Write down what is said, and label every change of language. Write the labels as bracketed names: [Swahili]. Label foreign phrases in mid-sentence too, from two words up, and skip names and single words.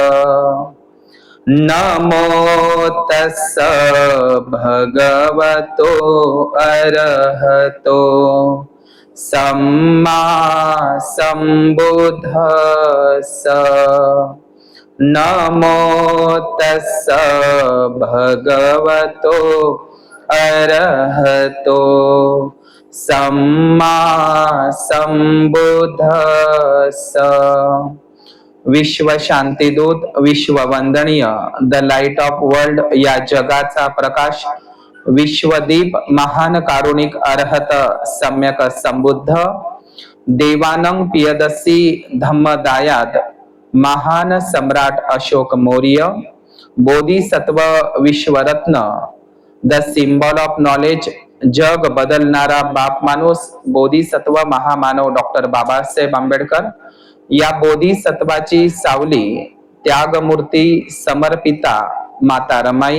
[Pali] नमो तस्स भगवतो अरहतो सम्मा संबुद्धस्स। नमो तस्स भगवतो अरहतो सम्मा संबुद्धस्स। [Marathi] विश्व शांतीदूत, विश्व वंदनीय, [English] The Light of World [Marathi] या जगाचा प्रकाश, विश्वदीप, महान कारुणिक अरहत सम्यक संबुद्ध, देवानंग पियदसी धम्मदायाद, महान सम्राट अशोक मौर्य, बोधिसत्व विश्वरत्न, [English] The Symbol of Knowledge, [Marathi] जग बदलणारा बाप माणूस, बोधिसत्व महामानव डॉक्टर बाबासाहेब आंबेडकर, या बोधिसत्वाची सावली, त्यागमूर्ती समर्पिता माता रमाई।